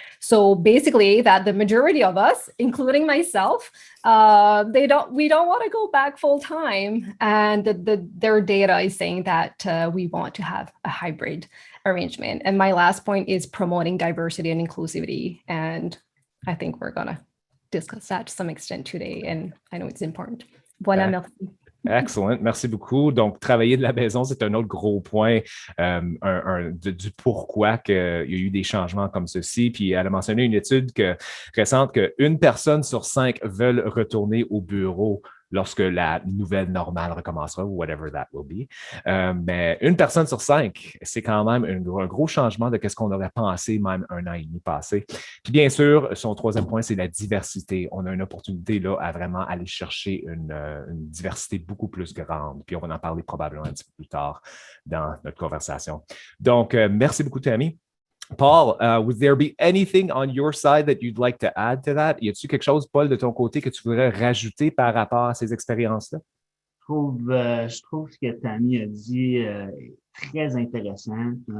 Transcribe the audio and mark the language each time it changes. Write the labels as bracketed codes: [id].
[en] So basically, that the majority of us, including myself, we don't want to go back full time, and their data is saying that we want to have a hybrid arrangement. And my last point is promoting diversity and inclusivity, and I think we're gonna discuss that to some extent today, and I know it's important. [fr] Voilà, merci. Excellent, merci beaucoup. Donc, travailler de la maison, c'est un autre gros point du pourquoi il y a eu des changements comme ceci. Puis, elle a mentionné une étude récente qu'une personne sur 5 veulent retourner au bureau lorsque la nouvelle normale recommencera, ou [en] whatever that will be. [fr] Mais une personne sur 5, c'est quand même un gros changement de ce qu'on aurait pensé même un an et demi passé. Puis bien sûr, son troisième point, c'est la diversité. On a une opportunité là à vraiment aller chercher une diversité beaucoup plus grande. Puis on va en parler probablement un petit peu plus tard dans notre conversation. Donc, merci beaucoup, Tammy. [en] Paul, would there be anything on your side that you'd like to add to that? [fr] Y a-t-il quelque chose, Paul, de ton côté que tu voudrais rajouter par rapport à ces expériences-là? Je trouve ce que Tammy a dit très intéressant.